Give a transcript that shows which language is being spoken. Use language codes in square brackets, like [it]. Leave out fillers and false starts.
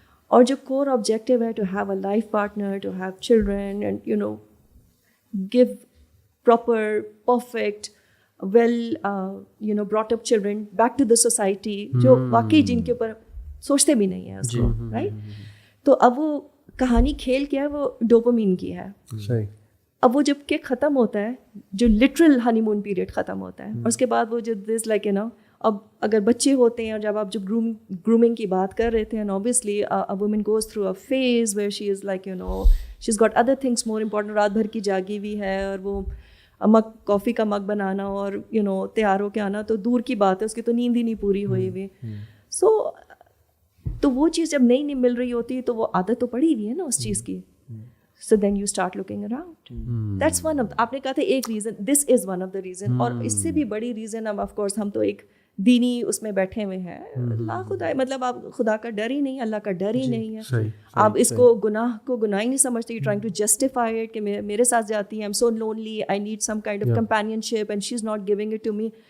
[ur] اور جو کور آبجیکٹیو ہے [en] to have a life partner, to have children and give proper, perfect, well brought up children back to the society, [ur] جو واقعی جن کے اوپر سوچتے بھی نہیں ہیں اس کو, رائٹ. تو اب وہ کہانی کھیل کیا ہے, وہ ڈوپامین کی ہے. اب وہ جب کہ ختم ہوتا ہے, جو لٹرل ہنی مون پیریڈ ختم ہوتا ہے, اور اس کے بعد وہ جو دس لائک اب اگر بچے ہوتے ہیں, اور جب آپ جب گرومنگ کی بات کر رہے تھے, and obviously [en] a woman goes through a phase where she is like she's got other things more important, [ur] رات بھر کی جاگی ہوئی ہے, اور وہ مگ کافی کا مگ بنانا اور تیار ہو کے آنا تو دور کی بات ہے, اس کی تو نیند ہی نہیں پوری ہوئی ہوئی. سو تو وہ چیز جب نہیں مل رہی ہوتی تو وہ عادت تو پڑی ہوئی ہے نا اس چیز کی. [en] So then you start looking around. That's one of [ur] آپ نے کہا تھا ایک reason, [en] this is one of the reason. [ur] اور اس سے بھی بڑی ریزن اب آف کورس ہم تو ایک دینی اس میں بیٹھے ہوئے ہیں, لا خدا, مطلب آپ خدا کا ڈر ہی نہیں, اللہ کا ڈر ہی نہیں ہے, آپ اس کو گناہ ہی نہیں سمجھتے, [en] you trying to justify it [ur] کہ میرے ساتھ جاتی ہے, [en] I am so lonely, I need some kind of companionship and she is not giving it to me.